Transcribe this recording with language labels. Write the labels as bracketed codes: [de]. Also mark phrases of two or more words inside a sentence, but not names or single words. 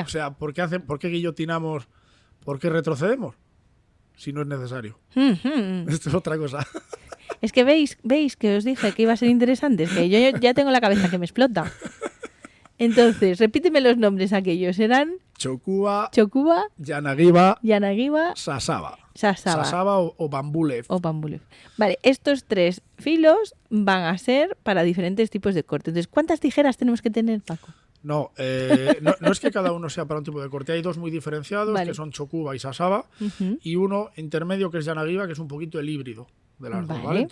[es] O sea, ¿por qué guillotinamos? ¿Por qué retrocedemos? Si no es necesario. Ujú. Esto es otra cosa. Es que veis que os dije que iba a ser interesante, es que yo ya tengo la cabeza que me explota. Entonces, repíteme los nombres aquellos. Eran Chocuba, Chocuba, Yanagiba, Yanagiba, Sasaba. Sasaba. Sasaba o Bambulev. O Bambulev. Vale, estos 3 filos van a ser para diferentes tipos de corte. Entonces, ¿cuántas tijeras tenemos que tener, Paco? No, no es que cada uno sea para un tipo de corte. Hay 2 muy diferenciados, Vale. que son Chocuba y Sasaba, y uno intermedio que es Yanagiba, que es un poquito el híbrido de las dos, ¿vale?